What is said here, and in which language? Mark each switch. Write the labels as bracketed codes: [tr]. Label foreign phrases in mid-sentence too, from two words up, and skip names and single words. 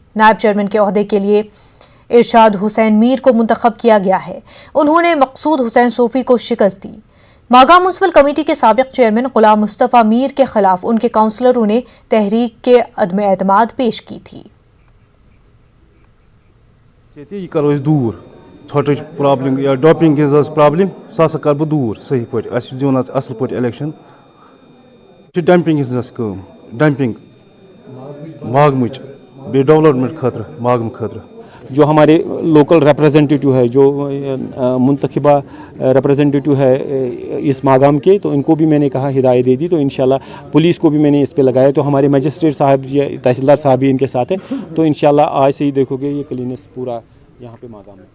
[ur] نائب چیئرمین کے عہدے کے لیے ارشاد حسین میر کو منتخب کیا گیا ہے، انہوں نے مقصود حسین صوفی کو شکست دی۔ ماگام میونسپل کمیٹی کے سابق چیئرمین غلام مصطفیٰ میر کے خلاف ان کے کونسلروں نے تحریک کے عدم اعتماد پیش کی تھی۔ [ks] یہ کرو اس دور ژھۄٹٕچ پرابلم یا ڈاپنگ ہٕنٛز پرابلم سۄ ہسا کر بہٕ دوٗر صحیح پٲٹھۍ اَسہِ چھُ دیُن حظ اصل پٲٹھۍ الیکشن چھِ ڈمپنگ ہٕنٛز کٲم ڈمپنگ ماگمٕچ بیٚیہِ ڈیولپمنٹ خٲطرٕ ماگمہٕ خٲطرٕ [ur] جو ہمارے لوکل ریپرزینٹیٹیو ہے جو منتخبہ ریپرزینٹیٹیو ہے اس ماگام کے تو ان کو بھی میں نے کہا ہدایت دے دی تو [ar] انشاءاللہ [ur] پولیس کو بھی میں نے اس پہ لگایا تو ہمارے مجسٹریٹ صاحب تحصیلدار صاحب بھی ان کے ساتھ ہیں تو [ar] انشاءاللہ [ur] آج سے ہی دیکھو گے یہ کلینس پورا یہاں پہ ماگام میں.